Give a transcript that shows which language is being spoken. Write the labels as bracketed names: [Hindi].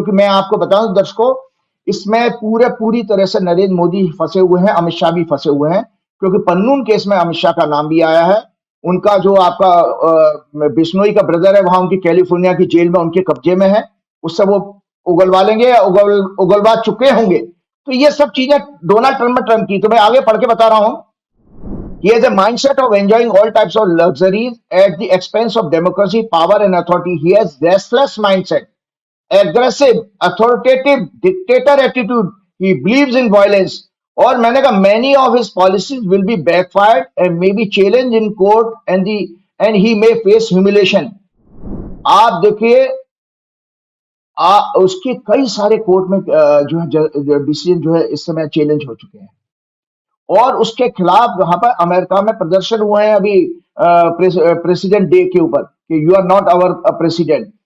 [Hindi] क्योंकि मैं आपको बताऊं दर्शकों, इसमें पूरी तरह से नरेंद्र मोदी फंसे हुए हैं, अमित शाह भी फंसे हुए हैं, क्योंकि पन्नून केस में अमित शाह का नाम भी आया है। उनका जो आपका बिश्नोई का ब्रदर है, वहां उनकी कैलिफोर्निया की जेल में उनके कब्जे में है, उससे वो उगलवा लेंगे या उगलवा चुके होंगे। तो ये सब चीजें डोनाल्ड ट्रंप की, तो मैं आगे पढ़ के बता रहा हूं। [English] He has a mindset of enjoying all types of luxuries at the expense of democracy, power and authority. He has restless mindset, aggressive, authoritative, dictator attitude. He believes in violence. [Hindi] और मैंने कहा [English] many of his policies will be backfired and may be challenged in court and he may face humiliation. [Hindi] आप देखिए उसके कई सारे court में जो है डिसीजन जो है इस समय चैलेंज हो चुके हैं, और उसके खिलाफ वहां पर अमेरिका में प्रदर्शन हुए हैं अभी प्रेसिडेंट डे के ऊपर कि you are not our president.